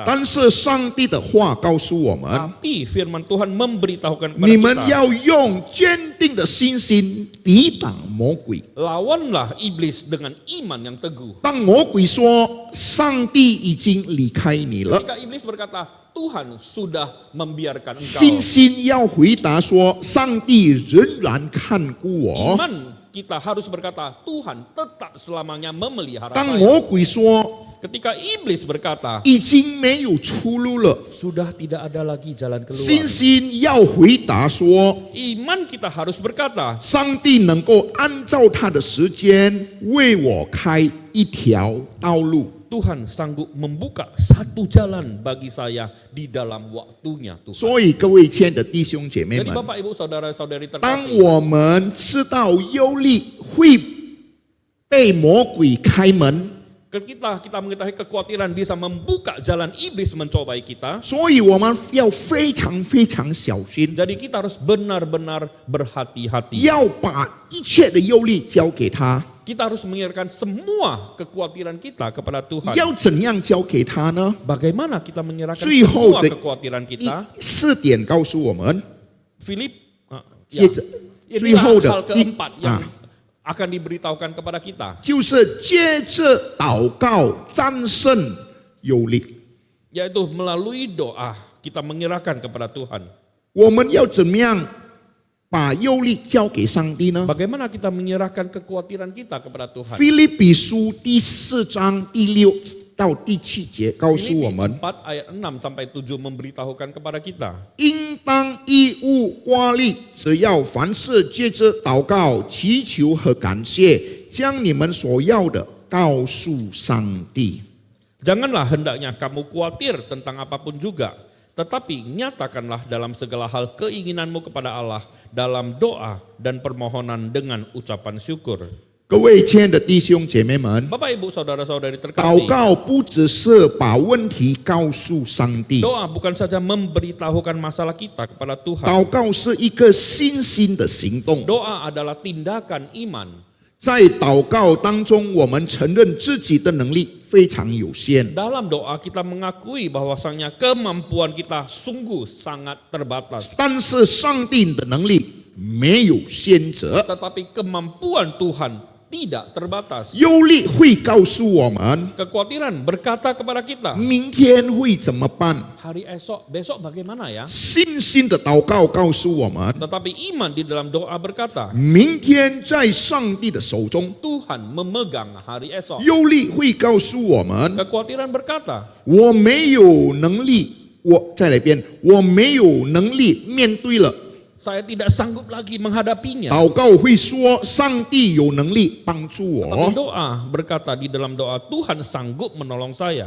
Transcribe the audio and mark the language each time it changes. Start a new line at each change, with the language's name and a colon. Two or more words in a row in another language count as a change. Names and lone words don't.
Chinese: 但是上帝的话告诉我们，
Indonesian: Tapi firman Tuhan memberitahukan kepada
Chinese: 你们
Indonesian: kita,
Chinese: 要用坚定的信心抵挡魔鬼。
Indonesian: lawanlah iblis dengan iman yang teguh.
Chinese: 当魔鬼说上帝已经离开你了，
Indonesian: Ketika iblis berkata, Tuhan sudah membiarkan
Chinese: 信
Indonesian: engkau.
Chinese: 心要回答说上帝仍然看顾我。
Indonesian: Iman kita harus berkata, Tuhan tetap selamanya memelihara
Chinese: 当
Indonesian: saya.
Chinese: 魔鬼说
Indonesian: Ketika iblis berkata,
Chinese: 已经没有出路了，
Indonesian: sudah tidak ada lagi jalan
Chinese: 信
Indonesian: keluar.
Chinese: 心要回答说
Indonesian: Iman kita harus berkata,
Chinese: 上帝能够按照他的时间为我开一条道路。
Indonesian: Tuhan sanggup membuka satu jalan bagi saya di dalam waktunya Tuhan.
Chinese: 所以各位亲爱的弟兄姐妹
Indonesian: Jadi
Chinese: 们，
Indonesian: Bapak Ibu Saudara-saudari
Chinese: 当
Indonesian: terkasih,
Chinese: 我们知道忧虑会被魔鬼开门，
Indonesian: ketika kita mengetahui kekhawatiran bisa membuka jalan iblis mencobai kita,
Chinese: 所以我们要非常非常小心，
Indonesian: jadi kita harus benar-benar berhati-hati.
Chinese: 要把一切的忧虑交给他。
Indonesian: Kita harus menyerahkan semua kekhawatiran kita kepada Tuhan.
Chinese: 要怎样交给他呢？
Indonesian: Bagaimana kita menyerahkan
Chinese: 最后
Indonesian: semua
Chinese: 的
Indonesian: kekhawatiran
Chinese: 一
Indonesian: kita?
Chinese: 四点告诉我们，
Indonesian: Philip,
Chinese: 接着最
Indonesian: inilah
Chinese: 后的
Indonesian: hal
Chinese: 第
Indonesian: keempat yang akan diberitahukan kepada kita,
Chinese: 就是接着祷告战胜忧虑。
Indonesian: yaitu melalui doa kita menyerahkan kepada Tuhan.
Chinese: 我们要怎么样把忧虑交给上帝呢？
Indonesian: Bagaimana kita menyerahkan kekhawatiran kita kepada Tuhan?
Chinese: 腓立比书第4章第6到第7节告诉我
Indonesian: Filipi
Chinese: 们，
Indonesian: 4 ayat 6 sampai 7 memberitahukan kepada kita,
Chinese: 应当一无挂虑，只要凡事借着祷告、祈求和感谢，将你们所要的告诉上帝。
Indonesian: janganlah hendaknya kamu khawatir tentang apapun juga, Tetapi nyatakanlah dalam segala hal keinginanmu kepada Allah dalam doa dan permohonan dengan ucapan syukur.
Chinese: 各位亲爱的弟兄姐妹们，
Indonesian: Bapak Ibu Saudara-saudari
Chinese: 祷
Indonesian: terkasih,
Chinese: 告不只是把问题告诉上帝，
Indonesian: doa bukan saja memberitahukan masalah kita kepada Tuhan.
Chinese: 祷告是一个信心的行动。
Indonesian: Doa adalah tindakan iman.
Chinese: 在祷告当中，我们承认自己的能力非常有限，
Indonesian: Dalam doa kita mengakui bahwasanya kemampuan kita sungguh sangat terbatas.
Chinese: 但是上帝的能力没有限制。
Indonesian: Tetapi kemampuan Tuhan tidak terbatas.
Chinese: 忧虑会告诉我们
Indonesian: Kekhawatiran berkata kepada kita,
Chinese: 明天会怎么办，
Indonesian: hari besok bagaimana ya?
Chinese: 信心的祷告告诉我们，
Indonesian: Tetapi iman di dalam doa berkata,
Chinese: 明天在上帝的手中。
Indonesian: Tuhan memegang hari esok.
Chinese: 忧虑会告诉我们，
Indonesian: Kekhawatiran berkata,
Chinese: 我没有能力，再来一遍，我没有能力面对了。
Indonesian: saya tidak sanggup lagi menghadapinya.
Chinese: 祷告会说，上帝有能力帮助
Indonesian: Tapi
Chinese: 我。
Indonesian: doa berkata di dalam doa, Tuhan sanggup menolong saya.